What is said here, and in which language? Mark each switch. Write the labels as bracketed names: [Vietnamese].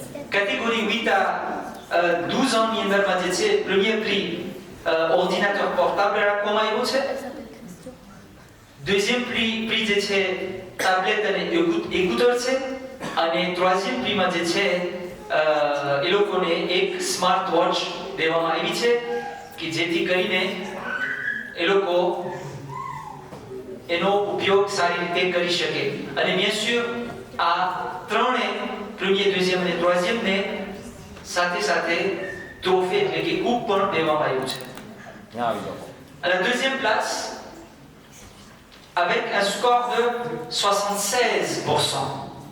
[French] Catégorie 8 à 12 ans, [Gujarati] ni અંદર માં જે છે [French] premier prix ordinateur portable [Gujarati] રાખવામાં આવ્યું છે. deuxième prix જે છે ટેબ્લેટ અને એક્યુટર છે, અને troisième prix માં જે છે એ લોકોને એક સ્માર્ટ વોચ દેવામાં આવી છે કે જેથી કરીને એ લોકો એનો ઉપયોગ સારી રીતે કરી શકે. અને bien sûr આ ત્રણે premier, deuxième અને troisième ને સાથે સાથે ટ્રોફી એટલે કે કૂપ પણ દેવામાં આવ્યું છે. [French] À la deuxième place, avec un score de 76%.